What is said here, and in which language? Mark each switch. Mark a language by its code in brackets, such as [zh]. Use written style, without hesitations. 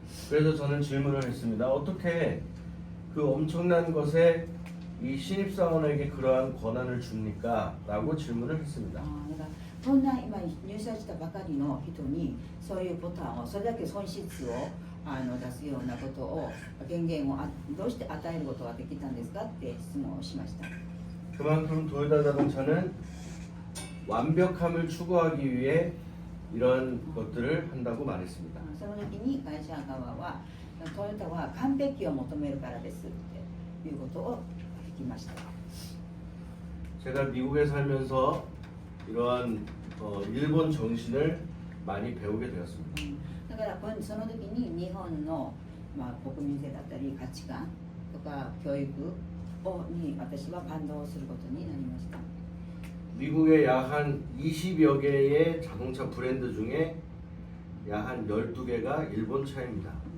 [ko] 그래서 저는 질문을 했습니다. 어떻게 그 엄청난 것에 이 신입사원에게 그러한 권한을 줍니까? 라고 질문을 했습니다. [ja] だからこんな今入社したばかりの人にそういうボタンをそれだけ損失を出すようなことを権限をどうして与えることができたんですかって質問をしました [ko] 그만큼 도요타 자동차는 완벽함을 추구하기 위해 이런 것들을 한다고 말했습니다. [ja] その時に会社側はトヨタは完璧を求めるからですっていうことを聞きました [ko] 제가 미국에 살면서 이러한 일본 정신을 많이 배우게 되었습니다. [ja] だからその時に日本の、まあ、国民性だったり価値観とか教育に私は感動することになりました [ko] 미국의 약 한 20여 개의 자동차 브랜드 중에 약 한 12개가 일본 차입니다.